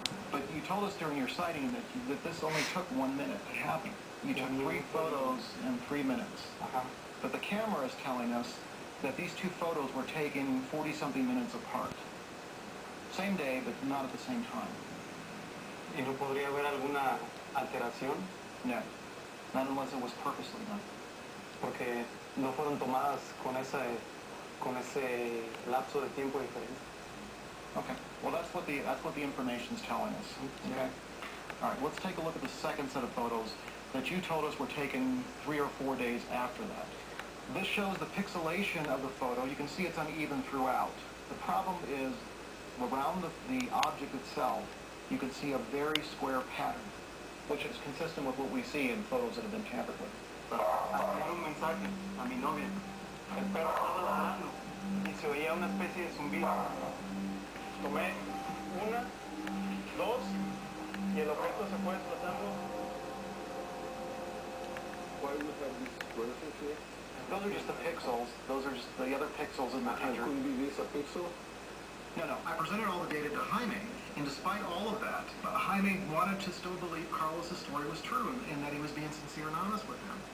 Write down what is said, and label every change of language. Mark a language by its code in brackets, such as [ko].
[en] But you told us during your sighting that this only took 1 minute to happen. You took 3 photos in 3 minutes. But the camera is telling us that these 2 photos were taken 40-something minutes apart. Same day, but not at the same time. [es] ¿Y no podría haber alguna alteración? [en] No. Not unless it was purposely done. [es] Porque no fueron tomadas con ese lapso de tiempo diferente. [en] Okay. Well, that's what the information's telling us. Okay. All right. Let's take a look at the second set of photos that you told us were taken 3 or 4 days after that. This shows the pixelation of the photo. You can see it's uneven throughout. The problem is around the object itself, you can see a very square pattern, which is consistent with what we see in photos that have been tampered with. [es] Hacía un mensaje a mi novia. El perro estaba ladrando y se oía una especie de zumbido. Tomé 1, 2 y el objeto se fue desplazando. [en] Why would have these squares here? Those are just the pixels. Those are just the other pixels in the picture. Could be this a pixel? No. I presented all the data to Jaime, and despite all of that, Jaime wanted to still believe Carlos' story was true and that he was being sincere and honest with him.